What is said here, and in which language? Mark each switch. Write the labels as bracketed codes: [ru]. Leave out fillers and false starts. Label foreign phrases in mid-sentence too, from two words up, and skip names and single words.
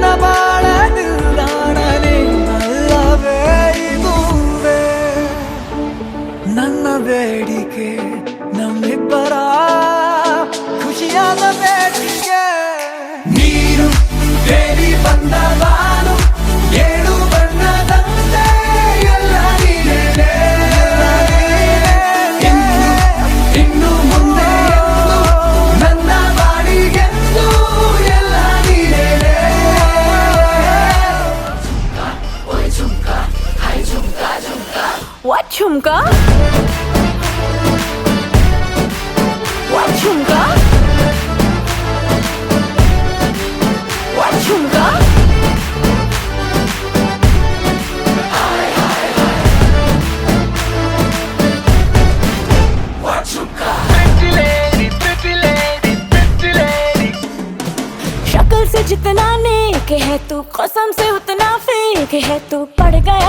[kn] ಬಾಳ ನಿಲ್ದಾಣನೇ ಅಲ್ಲವೇ ಇದುವೇ ನನ್ನ ಬೇಡಿಕೆ ನಮ್ಮಿಬ್ಬರ ಖುಷಿಯಾದ ಬೇಡಿಕೆ ನೀರು ಬೇಡಿ ಬಂದ ಬಾನು ಏಳು ಬಣ್ಣದಂತೆ ಎಲ್ಲ ನೀನೇ ಇನ್ನು ಮುಂದೆ ನನ್ನ ಬಾಡಿಗೆಂದು ಎಲ್ಲ ನೀನೇ [en] What chumka? What chumka? What chumka? [hi] शक्ल से जितना नेक है तू कसम से उतना फेक है तू पड़ गया